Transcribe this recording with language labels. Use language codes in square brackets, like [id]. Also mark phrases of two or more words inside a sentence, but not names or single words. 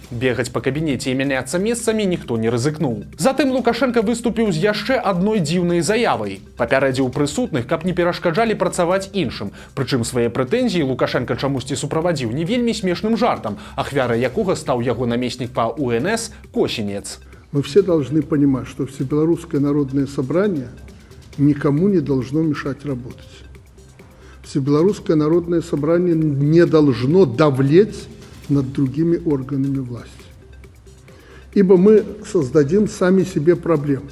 [be] Бегаць па кабінеце і мяняцца месцамі ніхто не рызыкнуў. Затым Лукашенко выступіў з яшчэ адной дзіўнай заявай. Папярэдзіў прысутных, каб не перашкаджалі працаваць іншым. Прычым свае прэтэнзіі Лукашенко чамусьці суправадзіў не вельмі смешным жартам, ахвярай якога стаў яго намеснік па УНС Косінец. [ru] Мы все должны понимать, что Всебелорусское народное собрание никому не должно мешать работать. Всебелорусское народное собрание не должно давлеть над другими органами власти. Ибо мы создадим сами себе проблемы.